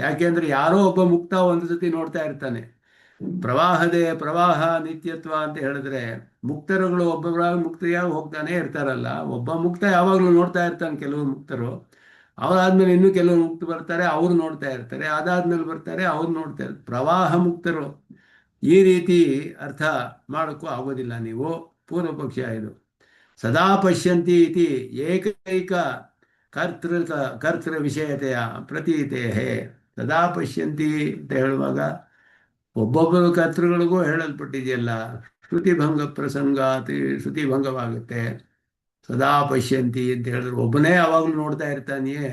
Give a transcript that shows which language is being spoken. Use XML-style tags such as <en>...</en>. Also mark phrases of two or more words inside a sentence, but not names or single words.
<kn>ಯಾಕೆಂದ್ರೆ ಯಾರೋ ಒಬ್ಬ ಮುಕ್ತ ಒಂದು ಸತಿ ನೋಡ್ತಾ ಇರ್ತಾನೆ. ಪ್ರವಾಹ ನಿತ್ಯತ್ವ ಅಂತ ಹೇಳಿದ್ರೆ ಮುಕ್ತರುಗಳು ಒಬ್ಬೊಬ್ಬರಾಗಿ ಮುಕ್ತಿಯಾಗಿ ಹೋಗ್ತಾನೆ ಇರ್ತಾರಲ್ಲ. ಒಬ್ಬ ಮುಕ್ತ ಯಾವಾಗಲೂ ನೋಡ್ತಾ ಇರ್ತಾನೆ. ಕೆಲವು ಮುಕ್ತರು ಅವರಾದ್ಮೇಲೆ ಇನ್ನೂ ಕೆಲವರು ಮುಕ್ತ ಬರ್ತಾರೆ, ಅವ್ರು ನೋಡ್ತಾ ಇರ್ತಾರೆ. ಅದಾದ್ಮೇಲೆ ಬರ್ತಾರೆ, ಅವ್ರು ನೋಡ್ತಾ ಇರ್ತಾರೆ. ಪ್ರವಾಹ ಮುಕ್ತರು ಈ ರೀತಿ ಅರ್ಥ ಮಾಡೋಕ್ಕೂ ಆಗೋದಿಲ್ಲ ನೀವು. ಪೂರ್ವ ಪಕ್ಷ ಇದು.</kn> <sa>ಸದಾ ಪಶ್ಯಂತಿ ಇತಿ ಏಕೈಕ ಕರ್ತೃ ವಿಷಯತೆಯ ಪ್ರತೀತೆ. ಸದಾ ಪಶ್ಯಂತಿ</sa> <kn>ಅಂತ ಹೇಳುವಾಗ ಒಬ್ಬೊಬ್ಬರು ಕರ್ತೃಗಳಿಗೂ ಹೇಳಲ್ಪಟ್ಟಿದೆಯಲ್ಲ,</kn> <sa>ಶ್ರುತಿಭಂಗ ಪ್ರಸಂಗಾತಿ</sa> <kn>ಶ್ರುತಿಭಂಗವಾಗುತ್ತೆ.</kn> <sa>ಸದಾ ಪಶ್ಯಂತಿ</sa> <kn>ಅಂತ ಹೇಳಿದ್ರು ಒಬ್ಬನೇ ಯಾವಾಗಲೂ ನೋಡ್ತಾ ಇರ್ತಾನೆಯೇ?</kn>